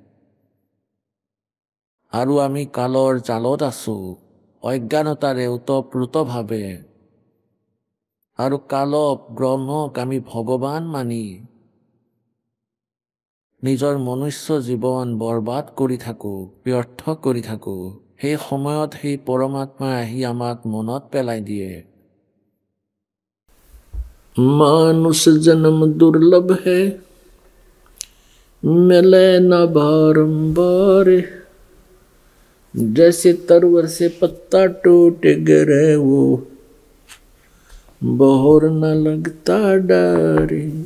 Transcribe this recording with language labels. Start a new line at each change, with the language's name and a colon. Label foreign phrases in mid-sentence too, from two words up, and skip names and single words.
Assamese: আৰু আমি কালৰ জালত আছো, অজ্ঞানতাৰে ওতপ্ৰোতভাৱে, আৰু কালক ব্ৰহ্মক আমি ভগৱান মানি নিজৰ মনুষ্য জীৱন বৰবাদ কৰি থাকোঁ, ব্যৰ্থ কৰি থাকোঁ। সেই সময়ত সেই পৰমাত্মাই আহি আমাক মনত পেলাই দিয়ে,
Hindi: मानुष जन्म दुर्लभ है मिले न बारंबार, जैसे तरवर से पत्ता टूट गिरे वो बहोर न लगता डरे।